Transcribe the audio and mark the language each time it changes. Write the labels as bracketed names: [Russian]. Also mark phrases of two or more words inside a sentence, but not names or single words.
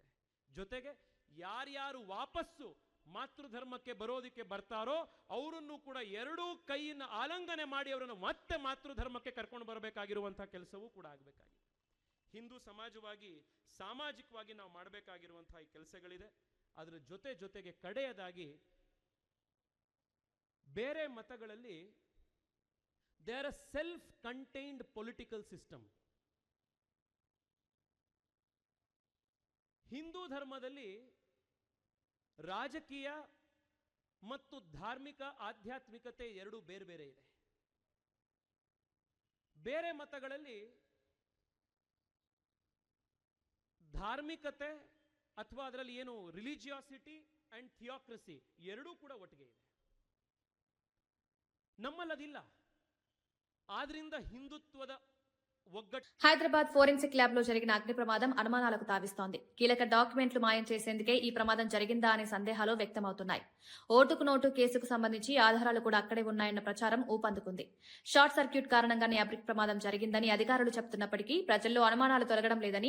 [Kannada] ಜೊತೆಗೆ ಯಾರ್ಯಾರು ವಾಪಸ್ಸು ಮಾತೃಧರ್ಮಕ್ಕೆ ಬರೋದಕ್ಕೆ ಬರ್ತಾರೋ ಅವರನ್ನು ಕೂಡ ಎರಡೂ ಕೈಯನ್ನು ಆಲಂಗನೆ ಮಾಡಿ ಅವರನ್ನು ಮತ್ತೆ ಮಾತೃಧರ್ಮಕ್ಕೆ ಕರ್ಕೊಂಡು ಬರಬೇಕಾಗಿರುವಂತಹ ಕೆಲಸವೂ ಕೂಡ ಆಗಬೇಕಾಗಿದೆ. ಹಿಂದೂ ಸಮಾಜವಾಗಿ ಸಾಮಾಜಿಕವಾಗಿ ನಾವು ಮಾಡಬೇಕಾಗಿರುವಂತಹ ಈ ಕೆಲಸಗಳಿದೆ. ಅದರ ಜೊತೆಗೆ ಕಡೆಯದಾಗಿ ಬೇರೆ ಮತಗಳಲ್ಲಿ [English] they are a self-contained political system. [Kannada] ಹಿಂದೂ ಧರ್ಮದಲ್ಲಿ ರಾಜಕೀಯ ಮತ್ತು ಧಾರ್ಮಿಕ ಆಧ್ಯಾತ್ಮಿಕತೆ ಎರಡು ಬೇರೆ ಬೇರೆ ಇದೆ. ಬೇರೆ ಮತಗಳಲ್ಲಿ ಧಾರ್ಮಿಕತೆ ಅಥವಾ ಅದರಲ್ಲಿ ಏನು [English] religiosity and theocracy [Kannada] ಎರಡೂ ಕೂಡ ಒಟ್ಟಿಗೆ ಇದೆ. ನಮ್ಮಲ್ಲದಿಲ್ಲ. ಆದ್ರಿಂದ ಹಿಂದುತ್ವದ [Telugu] హైదరాబాద్ [English] forensic lab [Telugu] లో జరిగిన అగ్ని ప్రమాదం అనుమానాలకు తావిస్తోంది. కీలక డాక్యుమెంట్లు మాయం చేసేందుకే ఈ ప్రమాదం జరిగిందా అనే సందేహాలు వ్యక్తమవుతున్నాయి. ఓటుకు నోటు కేసుకు సంబంధించి ఆధారాలు కూడా అక్కడే ఉన్నాయన్న ప్రచారం ఊపందుకుంది. [English] short circuit [Telugu] కారణంగానే అగ్ని ప్రమాదం జరిగిందని అధికారులు చెబుతున్నప్పటికీ ప్రజల్లో అనుమానాలు తొలగడం లేదని.